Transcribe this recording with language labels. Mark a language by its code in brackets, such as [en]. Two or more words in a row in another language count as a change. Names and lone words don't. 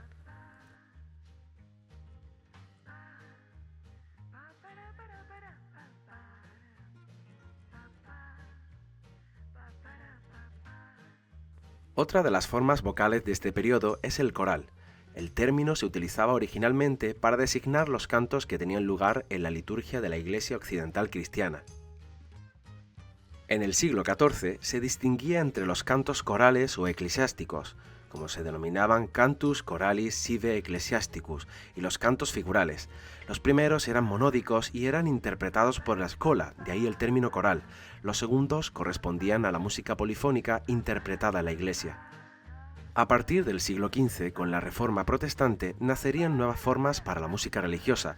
[es] Otra de las formas vocales de este periodo es el coral. El término se utilizaba originalmente para designar los cantos que tenían lugar en la liturgia de la Iglesia occidental cristiana. En el siglo XIV se distinguía entre los cantos corales o eclesiásticos, como se denominaban [la] cantus choralis sive ecclesiasticus, [es] y los cantos figurales. Los primeros eran monódicos y eran interpretados por la escola, de ahí el término coral. Los segundos correspondían a la música polifónica interpretada en la Iglesia. A partir del siglo XV, con la Reforma protestante, nacerían nuevas formas para la música religiosa.